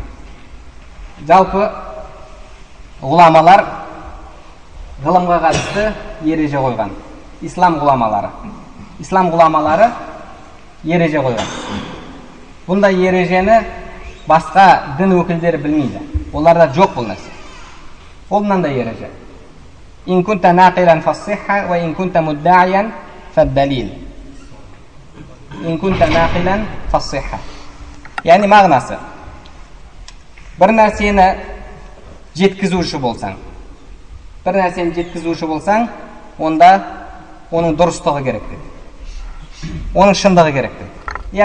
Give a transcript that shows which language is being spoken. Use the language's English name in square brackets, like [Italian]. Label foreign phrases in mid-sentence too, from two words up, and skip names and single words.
[Kazakh] Жалпы ғұламалар ғылымға қатысты ереже қойған. Ислам ғұламалары ереже қойған. Бұндай ережені басқа дін өкілдері білмейді. Оларда жоқ бұл нәрсе. Ол мынандай ереже. [Arabic] إن كنت ناقلا فالصحة وإن كنت مدعيا فالدليل. إن كنت ناقلا فالصحة. [Kazakh] Яғни мағынасы. Бір нәрсені жеткізуші болсаң, онда оның дұрыстығы керек дейді. Оның шындығы керек дейді.